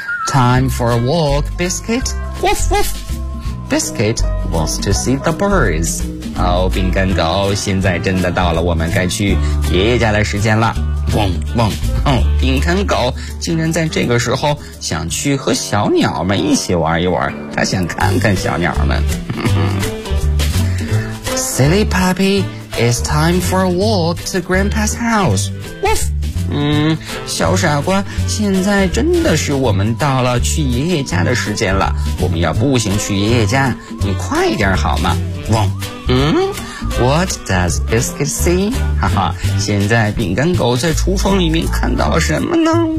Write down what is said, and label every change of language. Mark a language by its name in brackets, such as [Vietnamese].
[English] Time for a walk, Biscuit. Woof woof. Biscuit wants to see the birds. [Chinese] 饼干狗现在真的到了我们该去爷爷家的时间了。嗡嗡，饼干狗竟然在这个时候想去和小鸟们一起玩一玩，他想看看小鸟们。 [English] Silly puppy, it's time for a walk to Grandpa's house. Woof. [Chinese] 小傻瓜，现在真的是我们到了去爷爷家的时间了，我们要步行去爷爷家，你快一点好吗？ [English] 汪，What does Biscuit see? [Chinese] 哈哈，现在饼干狗在橱窗里面看到了什么呢？